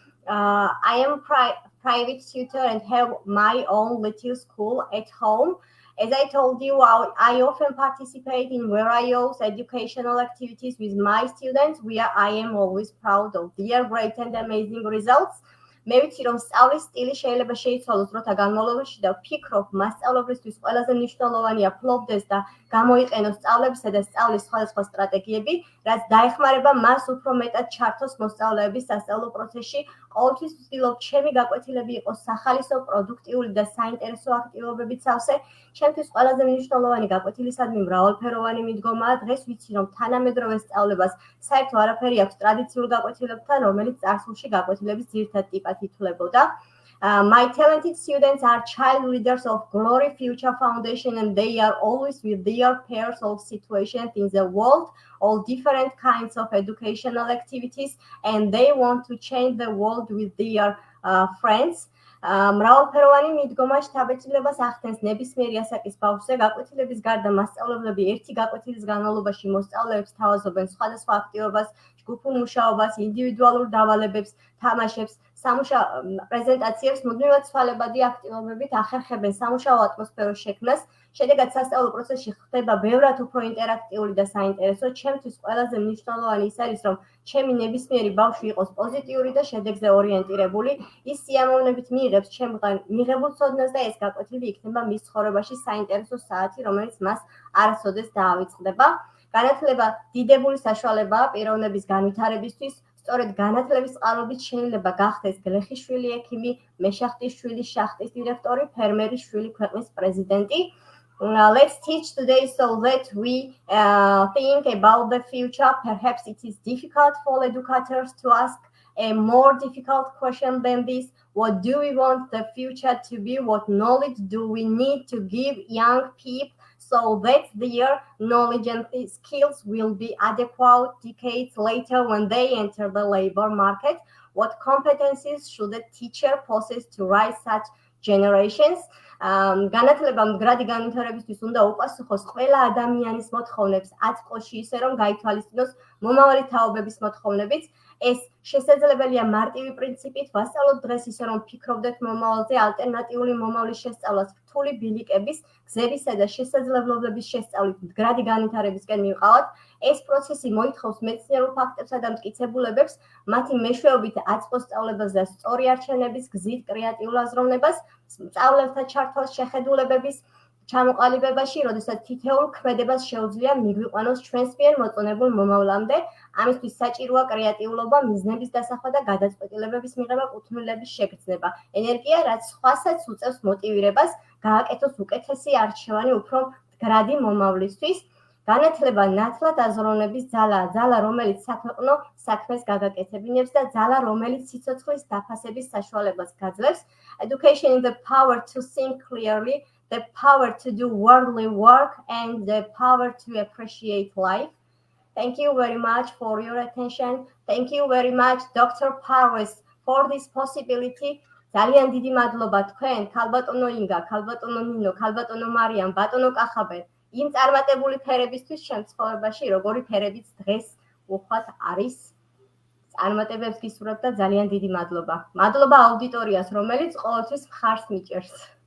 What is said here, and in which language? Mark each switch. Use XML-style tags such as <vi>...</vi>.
<en>I am private tutor and have my own little school at home. As I told you, I often participate in various educational activities with my students where I am always proud of their great and amazing results.</en> <ka>მე ვიცი, რომ სწავლის სტილი შეიძლება შეიცვალოს დროთა განმავლობაში და ვფიქრობ, მასწავლებლისთვის ყველაზე მნიშვნელოვანია ფლობდეს და გამოიყენოს სწავლებისა და სწავლის სხვადასხვა სტრატეგიები, რაც დაეხმარება მას უფრო მეტად ჩართოს მოსწავლეების სასწავლო პროცესში. ყოველთვის ვცდილობ, ჩემი გაკვეთილები იყოს სახალისო, პროდუქტიული და საინტერესო აქტივობებით სავსე. ჩემთვის ყველაზე მნიშვნელოვანი გაკვეთილისადმი მრავალფეროვანი მიდგომაა. დღეს ვიცი, რომ თანამედროვე სწავლებას საერთო არაფერი აქვს ტრადიციულ გაკვეთილებთან, რომელიც წარსულში გაკვეთილების ძირითად ტიპად ითვლებოდა.</ka> <en>My talented students are child leaders of Glory Future Foundation and they are always with their peers of situations in the world, all different kinds of educational activities, and they want to change the world with their friends.</en> <ka>მრავალფეროვანი მიდგომა შთაბეჭდილებას ახდენს ნებისმიერი ასაკის ბავშვზე. გაკვეთილების გარდა მასწავლებლები ერთი გაკვეთილის განმავლობაში მოსწავლეებს თავაზობენ სხვადასხვა აქტივობას, ჯგუფურ მუშაობას, ინდივიდუალურ დავალებებს, თამაშებს, პრეზენტაციებს, მუდმივად ცვალებადი აქტივობებით ახერხებენ სამუშაო ატმოსფეროს შექმნას. შედეგად სასწავლო პროცესში ხდება ბევრად უფრო ინტერაქტიული და საინტერესო. ჩემთვის ყველაზე მნიშვნელოვანი ის არის, რომ ჩემი ნებისმიერი ბავშვი იყოს პოზიტიური და შედეგზე ორიენტირებული. ის სიამოვნებით მიიღებს ჩემგან მიღებულ ცოდნას და ეს გაკვეთილი იქნება მის ცხოვრებაში საინტერესო საათი, რომელიც მას არასოდეს დაავიწყდება. განათლება დიდებული საშუალებაა პიროვნების განვითარებისთვის. სწორედ განათლების წყალობით შეიძლება გახდეს გლეხიშვილი ექიმი, მეშახტის შვილი შახტის დირექტორი, ფერმერის შვილი ქვეყნის პრეზიდენტი.</ka> <en>Let's teach today so that we think about the future. Perhaps it is difficult for educators to ask a more difficult question than this. What do we want the future to be? What knowledge do we need to give young people so that their knowledge and skills will be adequate decades later when they enter the labor market? What competencies should a teacher possess to raise such generations?</en> <ka>განათლება მდგრადი განვითარებისთვის უნდა უპასუხოს ყველა ადამიანის მოთხოვნებს აწყოში, ისე რომ გაითვალისწინოს მომავალი თაობების მოთხოვნებიც. ეს შესაძლებელია მარტივი პრინციპით, ვასწავლოთ დღეს ისე რომ ფიქრობდეთ მომავალზე, ალტერნატიული მომავლის შესწავლას რთული ბილიკების, გზებისა და შესაძლებლობების შესწავლით მდგრადი განვითარებისკენ მივყავთ. ეს პროცესი მოითხოვს მეცნიერულ ფაქტებსა და მტკიცებულებებს, მათი მეშვეობით აწყოს სწავლებას და სწორი არჩევნების გზით კრეატიულ აზროვნებას, სწავლელთა ჩართვას შეხედულებების ჩამოყალიბებაში, როდესაც თითოეულ ქმედებას შეუძლია მიგვიყვანოს ჩვენს მიერ მოწონებულ მომავლამდე, ამისთვის საჭიროა კრეატიულობა, მიზნების დასახვა და გადაწყვეტილებების მიღება, კუთვნილების შეგრძნება, ენერგია, რაც სხვასაც უწევს მოტივირებას, გააკეთოს უკეთესი არჩევანი უფრო მდგრადი მომავლისთვის. განათლება ნათლად აზროვნების ძალაა, ძალა, რომელიც საქვეყნო საქმეს გაგაკეთებინებს და ძალა, რომელიც სიცოცხლის დაფასების საშუალებას გაძლევს.</ka> <en>Education is the power to think clearly, the power to do worldly work, and the power to appreciate life. Thank you very much for your attention. Thank you very much, Dr. Parves, for this possibility.</en> <ka>ძალიან დიდი მადლობა თქვენ, ქალბატონო ინგა, ქალბატონო ნინო, ქალბატონო მარიამ, ბატონო კახაბერ. იმ წარმატებული ფერებისთვის შემთხვევაში, როგორი ფერებიც დღეს უხვად არის. წარმატებებს გისურვებ და ძალიან დიდი მადლობა. მადლობა აუდიტორიას, რომელიც ყოველთვის მხარს მიჭერს.</ka>